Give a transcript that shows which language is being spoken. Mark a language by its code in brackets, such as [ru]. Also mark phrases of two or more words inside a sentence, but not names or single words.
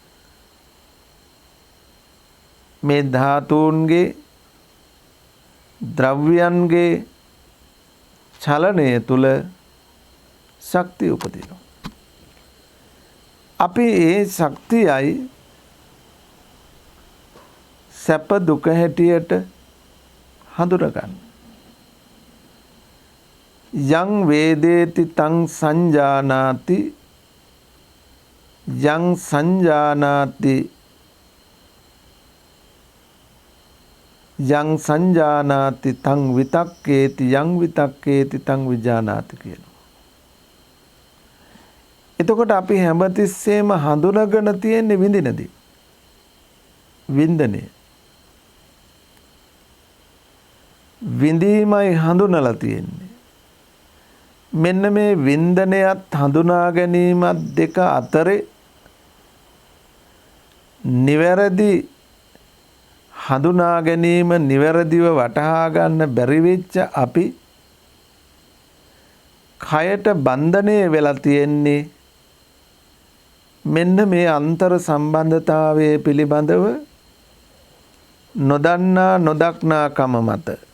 [si] මේ ධාතුන්ගේ ද්‍රව්‍යයන්ගේ චලනය තුල ශක්තිය උපදිනවා. අපි ඒ ශක්තියයි සැප දුක හැටියට හඳුනගන්න. [pi] යං වේදේති තං සංජානාති යං සංජානාති යං සංජානාති තං විතක්කේති යං විතක්කේති තං විජානාති කියනවා. [si] එතකොට අපි හැමතිස්සෙම හඳුනගෙන තියෙන්නේ විඳිනදී. වින්දනය. විඳීමයි හඳුනලා තියෙන්නේ. මෙන්න මේ වින්දනයත් හඳුනා ගැනීමත් දෙක අතරේ නිවැරදි හඳුනා ගැනීම නිවැරදිව වටහා ගන්න බැරි වෙච්ච අපි කයට බන්ධනය වෙලා තියෙන්නේ මෙන්න මේ අන්තර් සම්බන්ධතාවයේ පිළිබඳව නොදන්නා නොදක්නාකම මත.